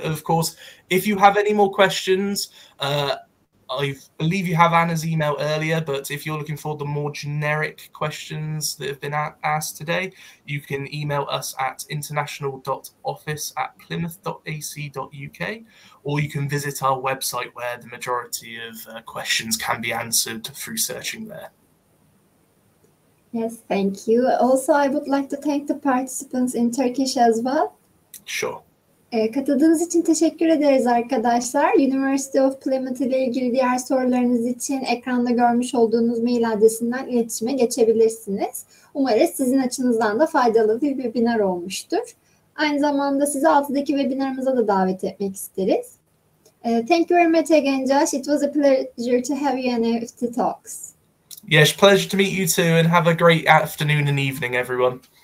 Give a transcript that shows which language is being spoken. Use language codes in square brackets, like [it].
[en] Of course, if you have any more questions, I believe you have Anna's email earlier, but if you're looking for the more generic questions that have been asked today, you can email us at international.office@plymouth.ac.uk, or you can visit our website where the majority of questions can be answered through searching there. Yes, thank you. Also, I would like to thank the participants in Turkish as well. Sure. [tr] Katıldığınız için teşekkür ederiz arkadaşlar. University of Plymouth ile ilgili diğer sorularınız için ekranda görmüş olduğunuz mail adresinden iletişime geçebilirsiniz. Umarız sizin açınızdan da faydalı bir webinar olmuştur. Aynı zamanda sizi 6'daki webinarımıza da davet etmek isteriz. [en] Thank you very much again, Josh. It was a pleasure to have you in IEFT Talks. Yes, pleasure to meet you too, and have a great afternoon and evening, everyone.